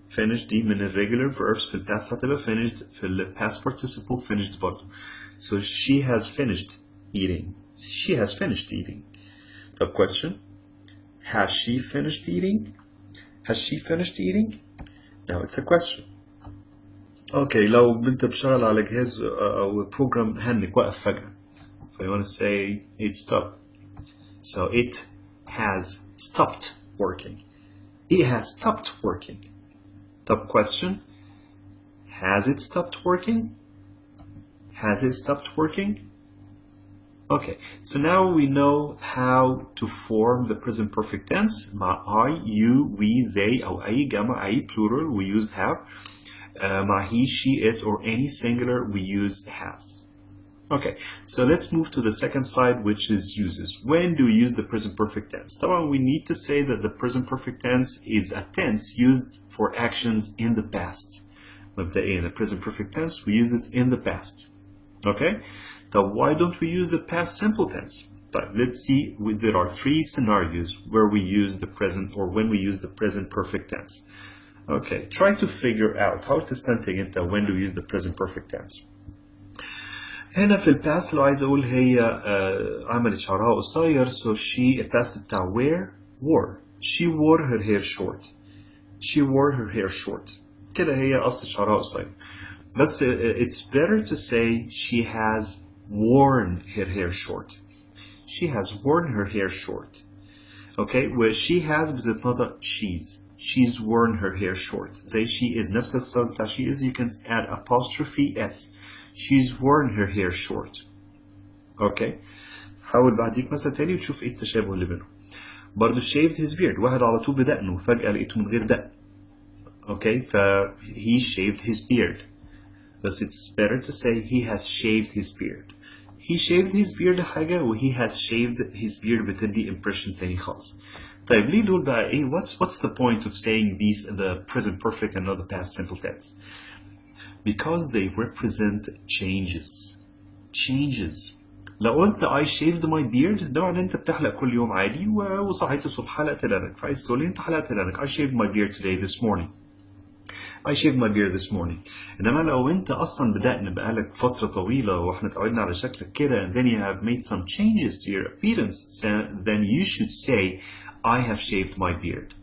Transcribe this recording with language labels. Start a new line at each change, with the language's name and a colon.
English: Finished دي من regular verbs في past هتبقى finished في past participle finished برضه. So she has finished eating. She has finished eating. The question, has she finished eating? Has she finished eating? Now it's a question.
Arabic: Okay, لو انت بشغل على جهاز او program هنك وقف فجأة.
English: So you want to say it stopped. So it has stopped working. It has stopped working. Top question. Has it stopped working? Has it stopped working? Okay, so now we know how to form the present perfect tense مع I, you, we, they أو أي جمع أي plural we use have. مع he, she, it or any singular we use has. Okay, so let's move to the second slide, which is uses. When do we use the present perfect tense? طبعا we need to say that the present perfect tense is a tense used for actions in the past. مبدئيا the present perfect tense we use it in the past. Okay, so why don't we use the past simple tense? But let's see, there are three scenarios where we use the present or when we use the present perfect tense. Okay, try to figure out how
Arabic: تستنتج انت
English: when do we use the present perfect tense.
Arabic: هنا في الباست لو عايز اقول هي عملت شعرها قصير so she الباست بتاع
English: wore she wore her hair short. She wore her hair short.
Arabic: كده هي قصة شعرها قصير.
English: بس it's better to say she has worn her hair short. She has worn her hair short. Okay, where she has
Arabic: بتتنطق
English: she's worn her hair short. زي she is
Arabic: نفس الصوت بتاع
English: she is, you can add apostrophe s. She's worn her hair short.
Arabic: Okay, حاول بعديك مثلا تاني وتشوف ايه التشابه اللي بينهم.
English: برضه shaved his beard.
Arabic: واحد على طول بدقنه وفجأة لقيته من غير دقن.
English: Okay, he shaved his beard. But it's better to say he has shaved his beard. He shaved his beard حاجة و he has shaved his beard
Arabic: بتدي
English: impression
Arabic: تاني خالص. طيب ليه دول بقى ايه؟
English: What's the point of saying these the present perfect and not the past simple tense? Because they represent changes. Changes.
Arabic: لو قلت
English: I shaved my beard
Arabic: ده معناه انت بتحلق كل يوم عادي وصحيت الصبح حلقت لانك، فعايز تقول لي انت حلقت لانك.
English: I shaved my beard today this morning. I shaved my beard this morning.
Arabic: إنما لو أنت أصلا بدأنا بقالك فترة طويلة وإحنا اتعودنا على شكلك كده
English: and then you have made some changes to your appearance, then you should say I have shaved my beard.